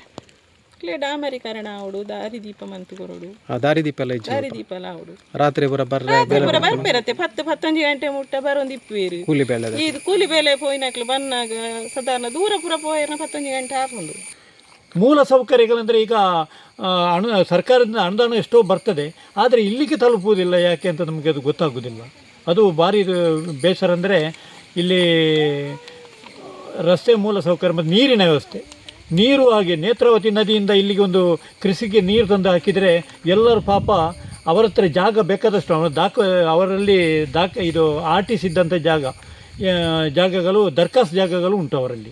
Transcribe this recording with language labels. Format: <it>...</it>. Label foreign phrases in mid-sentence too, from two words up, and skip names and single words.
<tcy>ಡಾಮರೀಕರಣ ಆವಡು ದಾರಿದೀಪ ಮಂತು ಕೊರಡು ದಾರಿದೀಪ ಎಲ್ಲ ಆವಡು ರಾತ್ರಿ ಪುರ ಬರ್ಬೇರತ್ತೆ 10-15 ಗಂಟೆ ಮುಟ್ಟ ಬರೋಂದು ಇಪ್ಪೇರು ಇದು ಕೂಲಿ ಬೇಲೆ ಪೋಯಿನಕ್ಲು ಬನ್ನಾಗ ಸಾಧಾರಣ ದೂರ ಪುರ ಪೋಯಿನ 15 ಗಂಟೆ ಹಾಕೊಂಡು.</tcy> <kn>ಮೂಲ ಸೌಕರ್ಯಗಳಂದರೆ ಈಗ ಸರ್ಕಾರದಿಂದ ಅನುದಾನ ಎಷ್ಟೋ ಬರ್ತದೆ, ಆದರೆ ಇಲ್ಲಿಗೆ ತಲುಪುವುದಿಲ್ಲ. ಯಾಕೆ ಅಂತ ನಮಗೆ ಅದು ಗೊತ್ತಾಗೋದಿಲ್ಲ. ಅದು ಭಾರಿ ಬೇಸರ. ಅಂದರೆ ಇಲ್ಲಿ ರಸ್ತೆ ಮೂಲ ಸೌಕರ್ಯ ಮತ್ತು ನೀರಿನ ವ್ಯವಸ್ಥೆ, ನೀರು ಹಾಗೆ ನೇತ್ರಾವತಿ ನದಿಯಿಂದ ಇಲ್ಲಿಗೆ ಒಂದು ಕೃಷಿಗೆ ನೀರು ತಂದು ಹಾಕಿದರೆ ಎಲ್ಲರೂ ಪಾಪ ಅವರ ಹತ್ರ ಜಾಗ ಬೇಕಾದಷ್ಟು ಅವರಲ್ಲಿ ಇದು ಆಟಿಸಿದ್ದಂಥ ಜಾಗಗಳು ದರ್ಖಾಸ್ತು ಜಾಗಗಳು ಉಂಟು ಅವರಲ್ಲಿ.</kn>